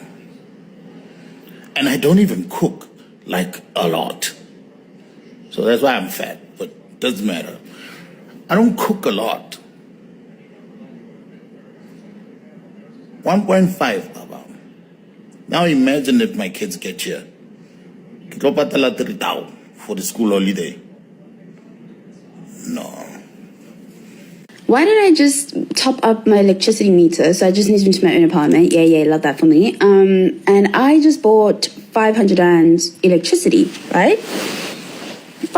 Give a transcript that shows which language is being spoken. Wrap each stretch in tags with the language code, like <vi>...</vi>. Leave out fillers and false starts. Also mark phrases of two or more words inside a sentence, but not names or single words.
<en>And I don't even cook, like, a lot. So that's why I'm fat, but doesn't matter. I don't cook a lot. 1.5, Baba. Now imagine if my kids get here.</en> <st>Ke tlo patala</st> <en>3,000 for the school holiday. No. Why don't I just top up my electricity meter? So I just moved into my own apartment. Yeah, love that for me. And I just bought 500 rand electricity, right?</en>